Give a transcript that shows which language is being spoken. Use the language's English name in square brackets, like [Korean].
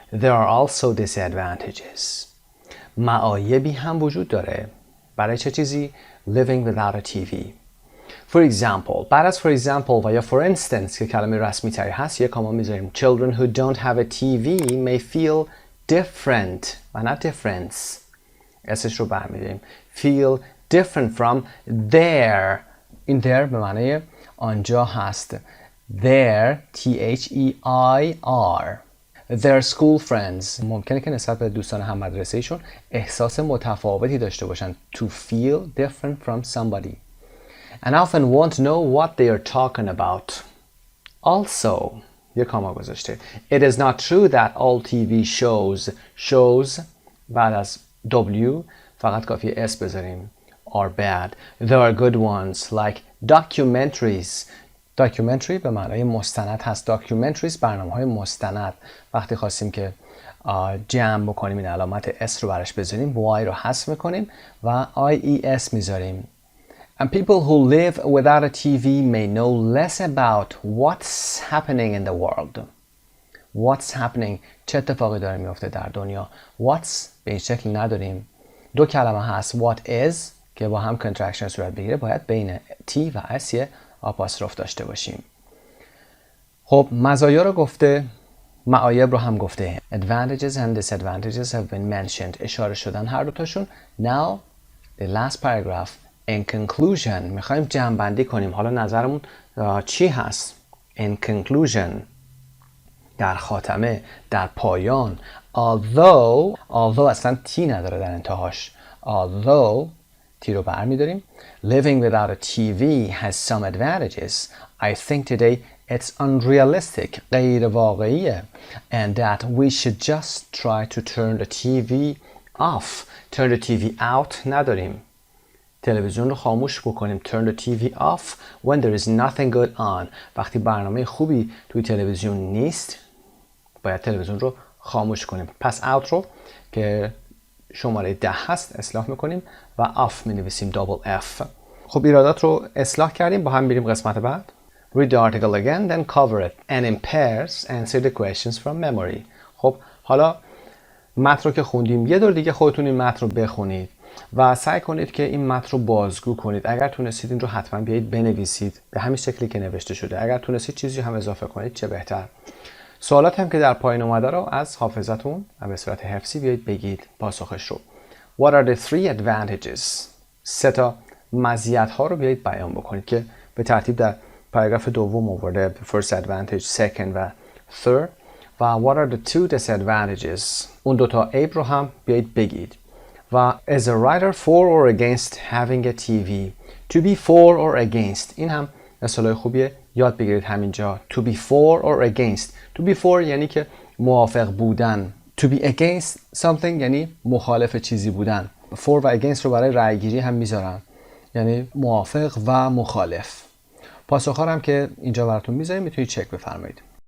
[English] There are also disadvantages. [Persian] معایبی هم وجود داره. برای چه چیزی؟ [English] Living without a TV. [Persian] For example، بعد از for example و یا for instance که کلمه رسمی تری هست یک کاما میذاریم. [English] Children who don't have a TV may feel different [Persian] و نه [English] difference. [Persian] اسش رو برمیداریم. [English] Feel different from their. [Persian] این their به معنی آنجا هست. [English] Their T-H-E-I-R. Their school friends. [Persian] ممکنه که نسبت به دوستان هم مدرسهشون احساس متفاوتی داشته باشن. [English] To feel different from somebody. And often won't know what they are talking about. [Persian] Also, یک کاما گذاشته. [English] It is not true that all TV shows [Persian] بعد از W فقط کافی S بذاریم. [English] Are bad. There are good ones like documentaries. [Persian] Documentary به معنای مستند هست. Documentaries برنامه‌های مستند. وقتی خواستیم که جمع بکنیم این علامت S رو براش بذاریم Y رو حذف میکنیم و IES میذاریم. [English] And people who live without a TV may know less about what's happening in the world. What's happening. [Persian] چه اتفاقی داره میفته در دنیا. What's به این شکل نداریم. دو کلمه هست. What is که با هم contraction صورت بگیره باید بین T و S یه آپاستروف داشته باشیم. خب مزایا رو گفته، معایب رو هم گفته. [English] Advantages and disadvantages have been mentioned. [Persian] اشاره شدن هر دوتاشون. [English] Now the last paragraph. [Persian] In conclusion میخوایم جمع بندی کنیم. حالا نظرمون چی هست؟ In conclusion در خاتمه، در پایان. Although اصلا تی نداره در انتهاش. Although تی رو برمیداریم. [English] Living without a TV has some advantages. I think today it's unrealistic. [Persian] غیر واقعیه. [English] And that we should just try to turn the TV off. Turn the TV out نداریم. [Persian] تلویزیون رو خاموش بکنیم. [English] Turn the TV off when there is nothing good on. [Persian] وقتی برنامه خوبی توی تلویزیون نیست باید تلویزیون رو خاموش کنیم. پس out رو که شماره 10 هست اصلاح میکنیم و off مینویسیم double F. خب ایرادات رو اصلاح کردیم. با هم میریم قسمت بعد. [English] Read the article again then cover it and in pairs answer the questions from memory. [Persian] خب حالا متن رو که خوندیم یه دور دیگه خودتون این متن رو بخونید و سعی کنید که این متن رو بازگو کنید. اگر تونستید این رو حتما بیایید بنویسید به همین شکلی که نوشته شده. اگر تونستید چیزی هم اضافه کنید چه بهتر. سوالات هم که در پایین اومده رو از حافظتون و به صورت حفظی بیایید بگید پاسخش رو. [English] What are the three advantages؟ [Persian] سه تا مزیت ها رو بیایید بیان بکنید که به ترتیب در پاراگراف دوم آورده. [English] First advantage, second و third. [Persian] و [English] what are the two disadvantages؟ [Persian] اون دوتا عیب رو هم بیایید بگید. [English] و as a writer for or against having a TV. To be for or against. [Persian] این هم اصطلاح خوبیه یاد بگیرید همینجا. [English] To be for or against. [Persian] To be for یعنی که موافق بودن. To be against something یعنی مخالف چیزی بودن. For و against رو برای رأی گیری هم میذارم. یعنی موافق و مخالف. پاسخ‌ها هم که اینجا براتون میذاریم میتونید چک بفرمایید.